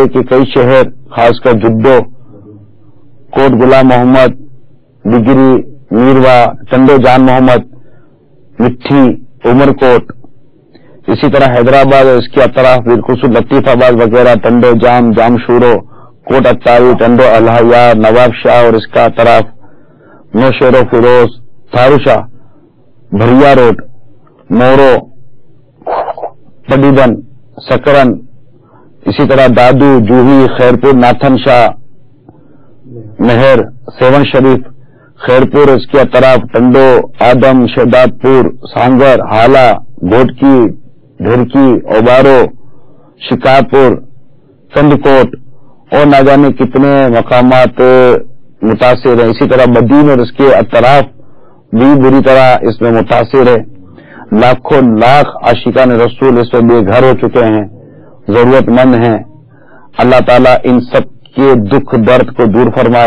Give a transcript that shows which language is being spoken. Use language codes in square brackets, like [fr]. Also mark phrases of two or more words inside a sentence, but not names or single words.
[ur] کے کئی شہر خاص کر جدو، کوٹ غلام محمد، ڈگری، میروا، ٹنڈو جان محمد، مٹھی، عمر کوٹ، اسی طرح حیدرآباد اور اس کے اطراف بالخصوص لطیف آباد وغیرہ، ٹنڈو جام، جام شورو، کوٹ اتاری، ٹنڈو الحیار، نواب شاہ اور اس کا اطراف، نوشہر و فیروز، تھارو شاہ भरिया रोड, मोरो, पडीबन, सकरन, اسی طرح دادو، جوہی، خیرپور، ناتھن شاہ، میہڑ، سیہون شریف، خیرپور، اس کے طرف ٹنڈو، آدم، شہدادپور، سانگھڑ، ہالا، گھوٹکی، ڈہرکی، اوباڑو، شکارپور، کندھکوٹ اور نہ جانے کتنے مقامات متاثر ہیں. اسی طرح مدین اور اس کے اطراف بھی بری طرح اس میں متاثر ہے. لاکھوں لاکھ عاشقان رسول اس میں بے گھر ہو چکے ہیں، ضرورت مند ہیں. اللہ تعالیٰ ان سب کے دکھ درد کو دور فرمائے.